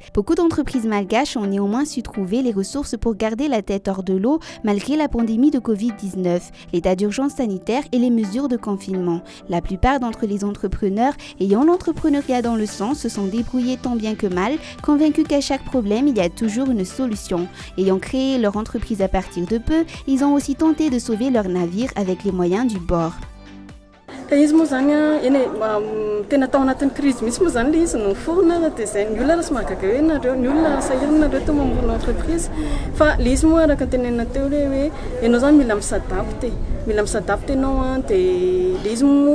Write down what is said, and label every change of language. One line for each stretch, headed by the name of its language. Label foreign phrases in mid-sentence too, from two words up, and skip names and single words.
French: Beaucoup d'entreprises malgaches ont néanmoins su trouver les ressources pour garder la tête hors de l'eau malgré la pandémie de Covid-19, l'état d'urgence sanitaire et les mesures de confinement. La plupart d'entre les entrepreneurs ayant l'entrepreneuriat dans le sang se sont débrouillés tant bien que mal, convaincus qu'à chaque problème, il y a toujours une solution. Ayant créé leur entreprise à partir de peu, ils ont aussi tenté de sauver leur navire avec les moyens du bord.
Malagasy: Izy moa zany tena tao anatin'ny crise misy moa zany le izy no forona dia zay ny olona raha mahagaga hoe nareo ny olona sahirana nareo tao mamorona entreprise fa le izy moa araka tenenina teo hoe ianao zany mila misadapte ianao dia le izy moa